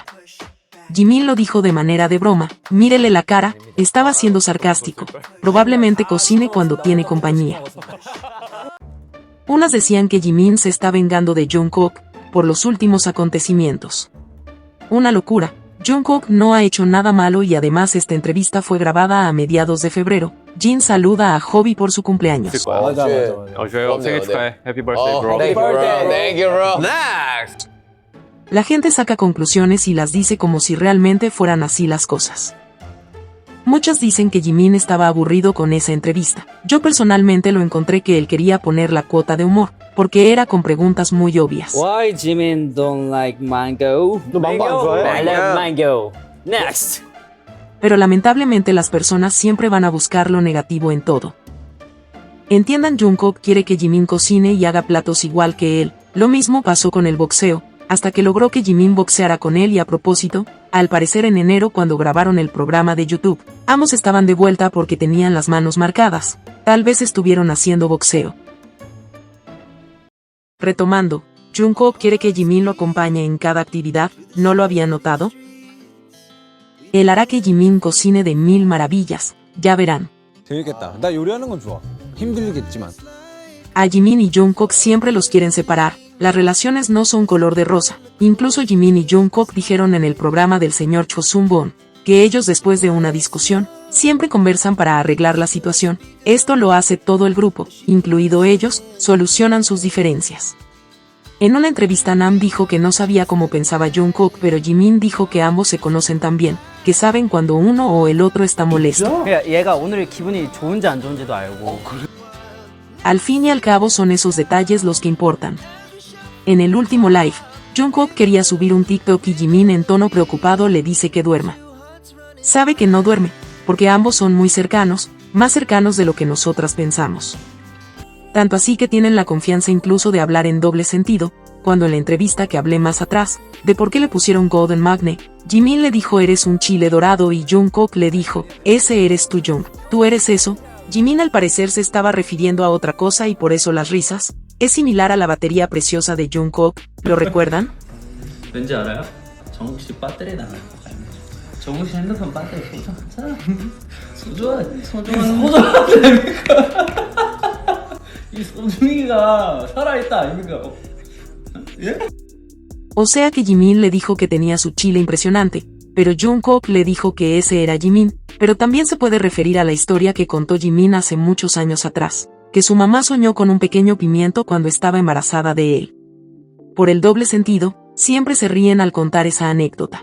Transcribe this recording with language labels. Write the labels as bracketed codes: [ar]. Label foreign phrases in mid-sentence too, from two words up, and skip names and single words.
[es] Jimin lo dijo de manera de broma, mírele la cara, estaba siendo sarcástico, probablemente cocine cuando tiene compañía. Unas decían que Jimin se está vengando de Jungkook por los últimos acontecimientos. Una locura. Jungkook no ha hecho nada malo y además esta entrevista fue grabada a mediados de febrero. Jin saluda a Hobi por su cumpleaños. [ko] 좋아요. 생일 축하해. [en] Happy birthday, bro. Happy birthday. Thank you, bro. Next. [es] La gente saca conclusiones y las dice como si realmente fueran así las cosas. Muchas dicen que Jimin estaba aburrido con esa entrevista. Yo personalmente lo encontré que él quería poner la cuota de humor, porque era con preguntas muy obvias. [en] Why Jimin don't like mango? [ko] 너 망고 안 좋아해? [en] I love mango. Next. [es] Pero lamentablemente las personas siempre van a buscar lo negativo en todo. Entiendan, Jungkook quiere que Jimin cocine y haga platos igual que él. Lo mismo pasó con el boxeo, hasta que logró que Jimin boxeara con él y a propósito, al parecer en enero cuando grabaron el programa de YouTube, ambos estaban de vuelta porque tenían las manos marcadas, tal vez estuvieron haciendo boxeo. Retomando, Jungkook quiere que Jimin lo acompañe en cada actividad, ¿no lo había notado? Él hará que Jimin cocine de mil maravillas, ya verán. [ko] 재밌겠다. 나 요리하는 건 좋아. 힘들겠지만. [es] A Jimin y Jungkook siempre los quieren separar, las relaciones no son color de rosa, incluso Jimin y Jungkook dijeron en el programa del señor Cho Sung-bon, que ellos después de una discusión, siempre conversan para arreglar la situación, esto lo hace todo el grupo, incluido ellos, solucionan sus diferencias. En una entrevista Nam dijo que no sabía cómo pensaba Jungkook, pero Jimin dijo que ambos se conocen tan bien, que saben cuando uno o el otro está molesto. [ko] 얘가 오늘 기분이 좋은지 안 좋은지도 알고. [es] Al fin y al cabo son esos detalles los que importan. En el último live, Jungkook quería subir un TikTok y Jimin en tono preocupado le dice que duerma. Sabe que no duerme, porque ambos son muy cercanos, más cercanos de lo que nosotras pensamos. Tanto así que tienen la confianza incluso de hablar en doble sentido, cuando en la entrevista que hablé más atrás, de por qué le pusieron Golden Magne, Jimin le dijo eres un chile dorado y Jungkook le dijo, ese eres tú Jung, tú eres eso. Jimin al parecer se estaba refiriendo a otra cosa y por eso las risas, es similar a la batería preciosa de Jungkook, ¿lo recuerdan? [ko] 왠지 알아요? 정국 씨 배터리 나갈 것 같네. 정국 씨 핸드폰 배터리 소중하잖아. 소중하다니까. 이 소중이가 살아있다 아닙니까? 예? [es] O sea que Jimin le dijo que tenía su chile impresionante, pero Jungkook le dijo que ese era Jimin, pero también se puede referir a la historia que contó Jimin hace muchos años atrás, que su mamá soñó con un pequeño pimiento cuando estaba embarazada de él. Por el doble sentido, siempre se ríen al contar esa anécdota.